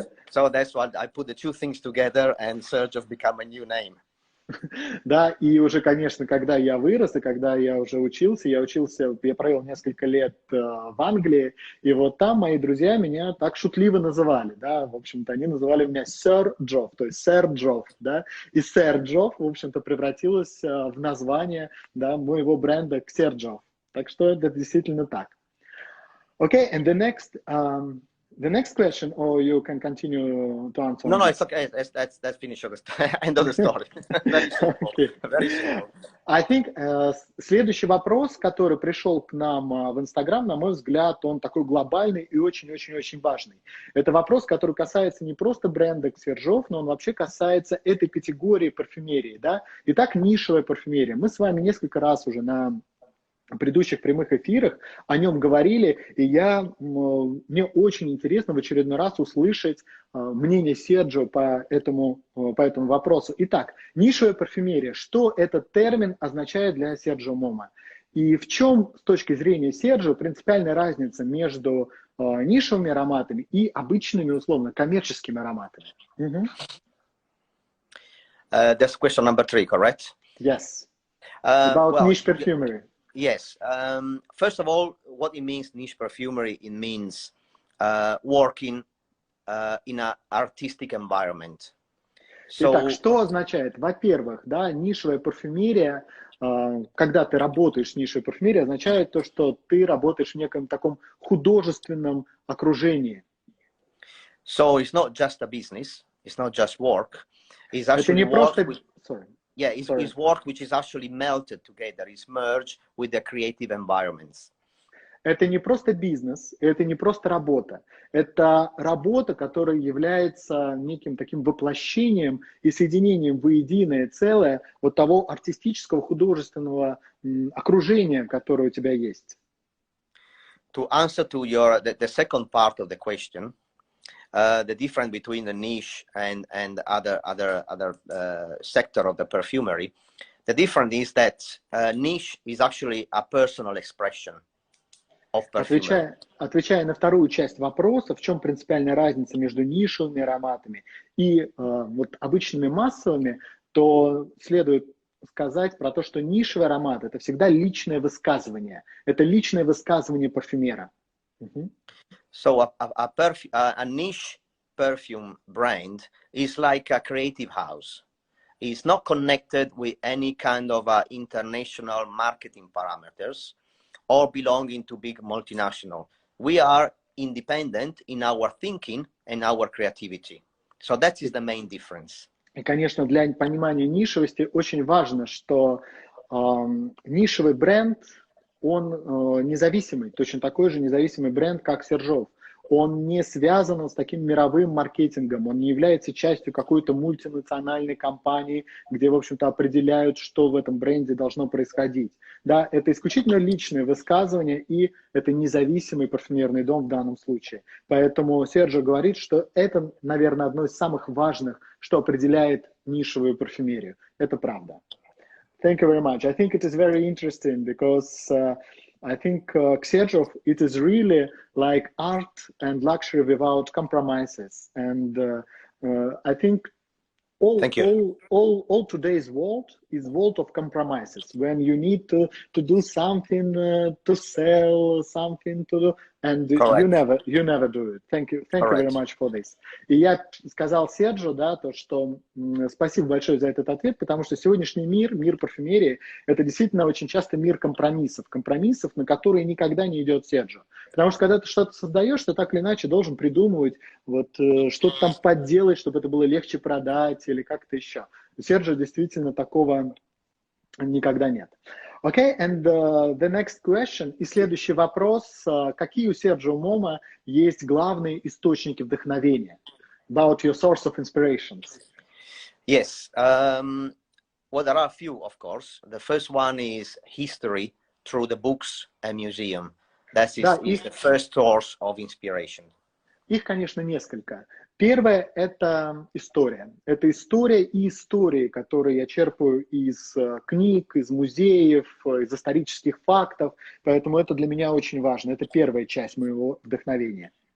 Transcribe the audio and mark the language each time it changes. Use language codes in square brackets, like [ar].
[en] So that's what I put the 2 things together, and Serjoff became a new name. [ru] Да, и уже, конечно, когда я вырос, и когда я уже учился, я провел несколько лет в Англии, и вот там мои друзья меня так шутливо называли, да, в общем-то, они называли меня Серджо, то есть Серджо, да, и Серджо, в общем-то, превратилось в название, да, моего бренда Xerjoff. Так что это действительно так. [en] Okay, and the next question, or you can continue to answer? No, it's okay. That's finished. End of the story. Very simple. Okay. Very simple. I think [ru] следующий вопрос, который пришел к нам в Инстаграм, на мой взгляд, он такой глобальный и очень-очень-очень важный. Это вопрос, который касается не просто бренда Xerjoff, но он вообще касается этой категории парфюмерии. Да? Итак, нишевая парфюмерия. Мы с вами несколько раз уже на предыдущих прямых эфирах о нем говорили, и мне очень интересно в очередной раз услышать мнение Серджо по этому вопросу. Итак, нишевая парфюмерия. Что этот термин означает для Серджо Момо? И в чем, с точки зрения Серджо, принципиальная разница между нишевыми ароматами и обычными, условно, коммерческими ароматами? [en] That's question number 3, correct? Yes. About niche perfumery. Yes. First of all, what it means, niche perfumery, it means working in an artistic environment. [ru] Итак, что означает? Во-первых, да, нишевая парфюмерия, когда ты работаешь в нишевой парфюмерии, означает то, что ты работаешь в неком таком художественном окружении. [en] So it's not just a business, it's not just work. It's actually it's work which is actually melted together, it's merged with the creative environments. [ru] Это не просто бизнес, это не просто работа. Это работа, которая является неким таким воплощением и соединением воединое целое вот того артистического, художественного окружения, которое у тебя есть. [en] To answer to the second part of the question, the difference between the niche and other sector of the perfumery, The difference is that niche is actually a personal expression of perfumery. [ru] Отвечая на вторую часть вопроса, в чем принципиальная разница между нишевыми ароматами и вот обычными массовыми, то следует сказать про то, что нишевый аромат – это всегда личное высказывание. Это личное высказывание парфюмера. [en] So a niche perfume brand is like a creative house. It's not connected with any kind of international marketing parameters or belonging to big multinational. We are independent in our thinking and our creativity. So that is the main difference. [ru] И, конечно, для понимания нишевости очень важно, что нишевый бренд, он независимый, точно такой же независимый бренд, как Xerjoff. Он не связан с таким мировым маркетингом, он не является частью какой-то мультинациональной компании, где, в общем-то, определяют, что в этом бренде должно происходить. Да, это исключительно личное высказывание, и это независимый парфюмерный дом в данном случае. Поэтому Серджо говорит, что это, наверное, одно из самых важных, что определяет нишевую парфюмерию. Это правда. [en] Thank you very much. I think it is very interesting because I think Xerjoff, it is really like art and luxury without compromises. And I think all today's world is world of compromises. When you need to do something to sell, something to do, and you never do it. Thank you very much for this. [ru] И я сказал Серджо, да, то, что спасибо большое за этот ответ, потому что сегодняшний мир парфюмерии, это действительно очень часто мир компромиссов, на которые никогда не идет Серджо. Потому что когда ты что-то создаешь, ты так или иначе должен придумывать, вот что-то там подделать, чтобы это было легче продать или как-то еще. У Серджо действительно такого никогда нет. [en] Okay, and the next question. [ru] И следующий вопрос. Какие у Серджо Момо есть главные источники вдохновения? [en] About your source of inspirations. Yes. Well, there are a few, of course. The first one is history through the books and museum. That is the first source of inspiration. [ru] Их, конечно, несколько. Первое – это история. Это история и истории, которые я черпаю из книг, из музеев, из исторических фактов. Поэтому это для меня очень важно. Это первая часть моего вдохновения.